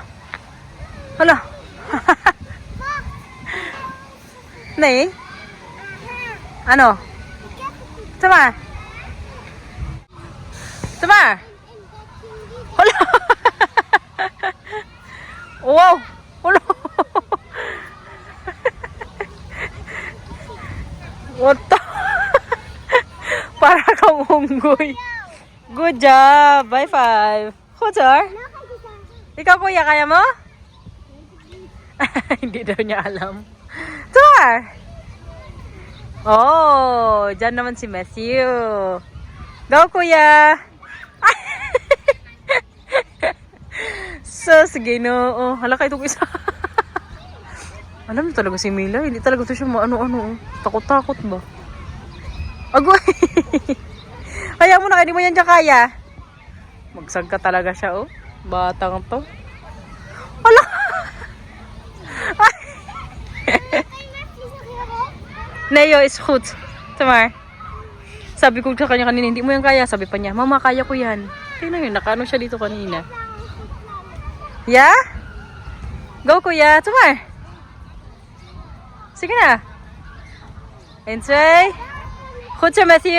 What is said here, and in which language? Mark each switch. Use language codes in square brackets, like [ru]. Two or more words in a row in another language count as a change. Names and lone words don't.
[tl] Hala. Nay? Ano? Samar. Samar. Hala. Wow. Hala. [en] What the? [tl] Para kang unggoy. [en] Good job. Bye five. Kutsar? [tl] Ikaw kuya, kaya mo? Hindi daw niya alam. Tur! Oh, dyan naman si Matthew. Go kuya! Sus, ginoo. Hala kayo itong isa. Alam mo talaga si Mila, hindi talaga ito siya maano-ano. Takot-takot ba? Agoy! Kaya mo na, hindi mo yan dyan kaya. Magsag ka talaga siya, oh. Batang to. Hala! [nl] Neo is goed. Tamar. [tl] Sabi ko sa kanya kanina, hindi mo yan kaya. Sabi pa niya, mama, kaya ko yan. Tingnan yun, nakaano siya dito kanina. Yeah? Go, kuya. Tamar. Sige na. Enjoy. Goed siya, Matthew.